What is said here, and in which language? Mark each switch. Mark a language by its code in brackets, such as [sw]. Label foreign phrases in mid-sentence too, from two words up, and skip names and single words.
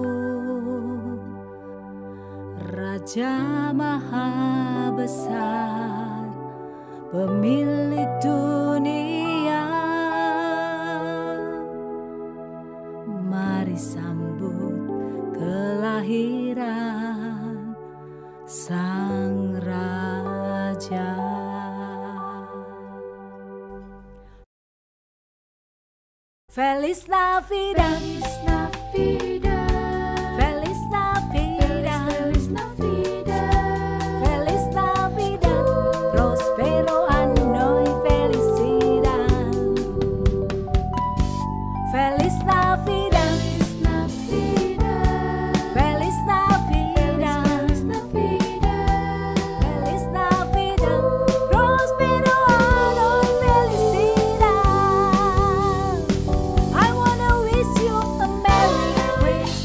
[id] Raja Maha Besar, pemilik dunia, mari sambut kelahiran Sang Raja. [es] Feliz Navidad, Feliz Navidad, Feliz Navidad, Feliz Navidad, Feliz Navidad, prospero anno y felicidad. Feliz Navidad, Feliz Navidad, Feliz Navidad, Feliz Navidad, prospero anno y felicidad. [en] I wanna wish you a Merry